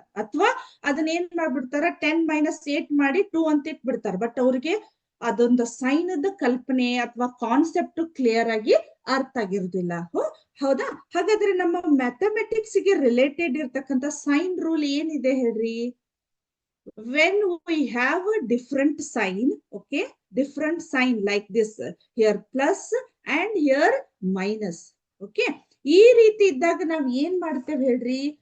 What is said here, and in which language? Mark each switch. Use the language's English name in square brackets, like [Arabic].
[Kannada] ಅಥವಾ ಅದನ್ನ ಏನ್ ಮಾಡ್ಬಿಡ್ತಾರ, 10 - 8 ಮಾಡಿ 2 ಅಂತ ಇಟ್ಬಿಡ್ತಾರ. ಬಟ್ ಅವ್ರಿಗೆ ಅದೊಂದು ಸೈನದ ಕಲ್ಪನೆ ಅಥವಾ ಕಾನ್ಸೆಪ್ಟ್ ಕ್ಲಿಯರ್ ಆಗಿ ಅರ್ಥ ಆಗಿರುದಿಲ್ಲ. ಹೌದಾ, ಹಾಗಾದ್ರೆ ನಮ್ಮ ಮ್ಯಾಥಮೆಟಿಕ್ಸ್ ಗೆ ರಿಲೇಟೆಡ್ ಇರ್ತಕ್ಕಂಥ ಸೈನ್ ರೂಲ್ ಏನಿದೆ ಹೇಳ್ರಿ? [English] when we have a different sign, okay, different sign like this, here plus and here minus. [Kannada] Okay, ಈ ರೀತಿ ಇದ್ದಾಗ ನಾವ್ ಏನ್ ಮಾಡ್ತೇವೆ ಹೇಳ್ರಿ?